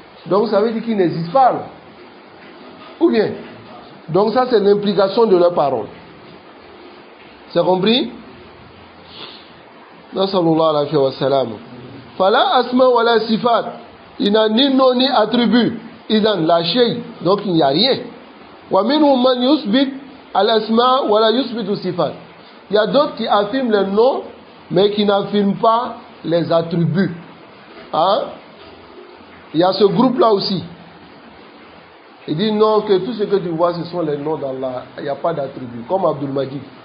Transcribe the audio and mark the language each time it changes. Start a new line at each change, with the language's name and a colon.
French: Donc ça veut dire qu'ils n'existent pas. Là. Ou bien? Donc ça, c'est l'implication de leur parole. C'est compris?
Arabic: Sallallahu alayhi wa sallam. Fala asma wa la sifat.
French: Il n'a ni nom ni attribut.
Arabic: إذن لا شيء,
French: donc il n'y a rien.
Arabic: ومنهم من يثبت الأسماء ولا يثبت الصفات.
French: Il y a d'autres qui affirment les noms mais qui n'affirment pas les attributs. Hein? Il y a ce groupe là aussi. Il dit non, que tout ce que tu vois ce sont les noms d'Allah, il n'y a pas d'attributs, comme Abdul Majid.